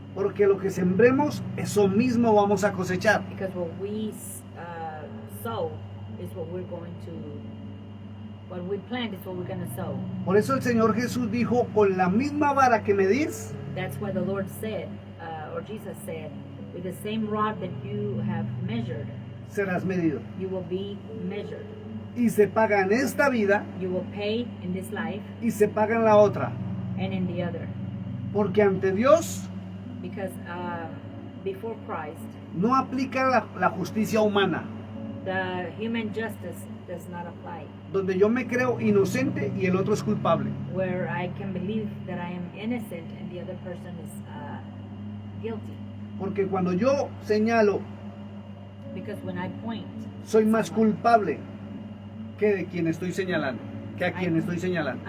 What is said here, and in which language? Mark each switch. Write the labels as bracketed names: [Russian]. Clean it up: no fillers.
[Spanish] Porque lo que sembremos, eso mismo vamos a cosechar. [English] Because what we sow is what we're going to, what we plant is what we're going to sow. [Spanish] Por eso el Señor Jesús dijo, con la misma vara que medís, [English] That's why the Lord said, or Jesus said, with the same rod that you have measured, [Spanish] serás medido. [English] you will be measured. [Spanish] Y se paga en esta vida [English] You will pay in this life [Spanish] y se paga en la otra. [English] and in the other. [Spanish] Porque ante Dios [English] Because before Christ, [Spanish] no aplica la justicia humana, [English] the human justice does not apply, [Spanish] donde yo me creo inocente y el otro es culpable. [English] where I can believe that I am innocent and the other person is guilty. [Spanish] Porque cuando yo señalo, [English] Because when I point, [Spanish] soy más culpable que de quien estoy señalando, que a quien estoy señalando.